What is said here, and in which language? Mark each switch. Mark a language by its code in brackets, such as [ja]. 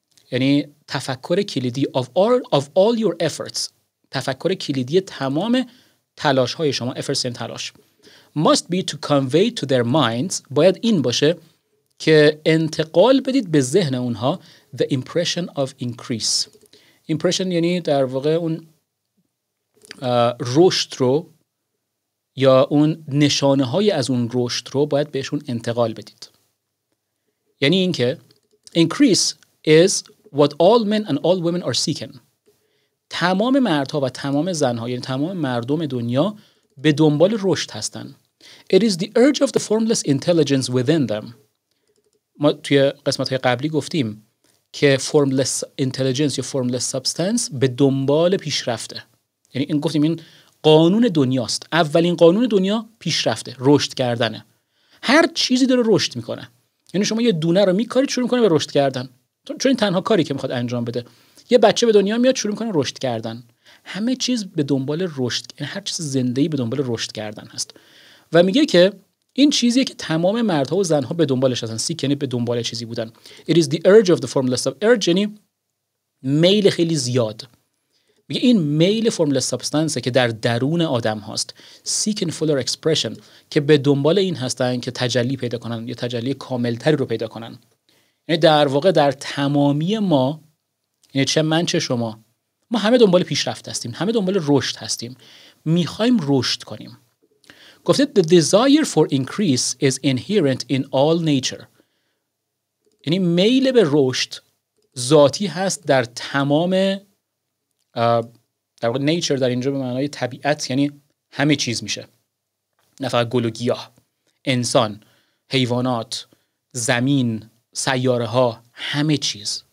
[fa] یعنی تفکر کلیدی [en] of all your efforts، [fa] تفکر کلیدی تمام تلاش های شما، efforts یعنی تلاش، [en] must be to convey to their minds، [fa] باید این باشه که انتقال بدید به ذهن اونها [en] the impression of increase. [fa] impression یعنی در واقع اون رشد رو یا اون نشانه های از اون رشد رو باید بهشون انتقال بدید. یعنی این که [en] increase is what all men and all women are seeking. [fa] تمام مردها و تمام زنها یعنی تمام مردم دنیا به دنبال رشد هستن. [en] It is the urge of the formless intelligence within them. [fa] ما توی قسمت‌های قبلی گفتیم که formless intelligence یا formless substance به دنبال پیشرفته. یعنی این گفتیم این قانون دنیاست. اولین قانون دنیا پیشرفته، رشد کردنه. هر چیزی داره رشد میکنه. یعنی شما یه دونه رو میکارید شروع میکنه به رشد کردن. چون این تنها کاری که میخواد انجام بده. یه بچه به دنیا میاد شروع میکنه رشد کردن. همه چیز به دنبال رشد، یعنی هر چیز زنده‌ای به دنبال رشد کردن هست. و میگه که این چیزیه که تمام مردها و زنها به دنبالش هستن. سیک یعنی به دنبال چیزی بودن. [en] It is the urge of the formless. [fa] urge یعنی میل خیلی زیاد. میگه این میل formless substance که در درون آدم هاست. [en] seek in fuller expression [fa] که به دنبال این هستن که تجلی پیدا کنن یا تجلی کاملتری رو پیدا کنن. یعنی در واقع در تمامی ما، یعنی چه من چه شما، ما همه دنبال پیشرفت هستیم، همه دنبال رشد هستیم، میخوایم رشد کنیم. گفته [en] the desire for increase is inherent in all nature. [fa] یعنی میل به رشد ذاتی هست در تمام، در واقع nature در اینجا به معنای طبیعت یعنی همه چیز میشه، نه فقط گل و گیاه، انسان، حیوانات، زمین، سیاره ها، همه چیز.